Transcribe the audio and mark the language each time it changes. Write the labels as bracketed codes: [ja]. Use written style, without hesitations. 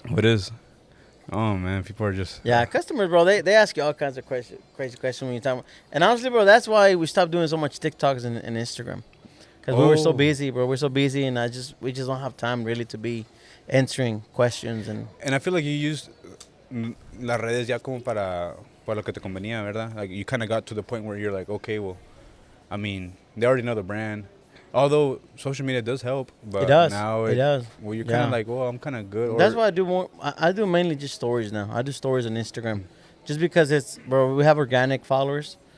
[en] What is? Oh man, people are just. Yeah, customers, bro, they ask you all kinds of crazy questions when you talk. And honestly, bro, that's why we stopped doing so much TikToks and Instagram. Because we were so busy, bro. We're so busy, and we just don't have time really to be answering questions. And I feel like you used [es] las redes ya como para lo que te convenía, ¿verdad? [en] Like you kind of got to the point where you're like, okay, well, I mean, they already know the brand. Although social media does help, but it does. now it does. Well, you're kind of like, well, I'm kind of good. That's why I do more. I do mainly just stories now. I do stories on Instagram, just because it's, bro. We have organic followers.